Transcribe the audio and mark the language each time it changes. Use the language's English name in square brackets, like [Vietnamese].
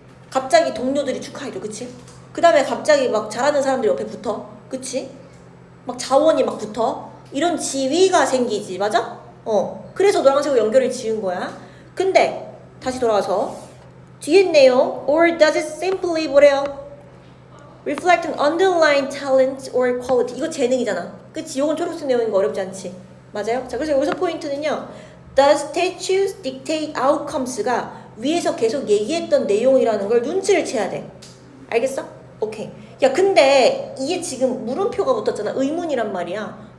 [Korean] 갑자기 동료들이 축하해줘. 그치? 그 다음에 갑자기 막 잘하는 사람들이 옆에 붙어. 그치? 막 자원이 막 붙어. 이런 지위가 생기지. 맞아? 그래서 노란색으로 연결을 지은 거야. 근데 다시 돌아와서 뒤에 내용 [English] or does it simply [Korean] 뭐래요? [English] reflect an underlying talent or quality. [Korean] 이거 재능이잖아. 그치? 이건 초록색 내용인 거 어렵지 않지? 맞아요? 자, 그래서 여기서 포인트는요. [English] The statutes dictate outcomes [Korean] 가 위에서 계속 얘기했던 내용이라는 걸 눈치를 채야 돼. 알겠어? 오케이. 야, 근데 이게 지금 물음표가 붙었잖아. 의문이란 말이야.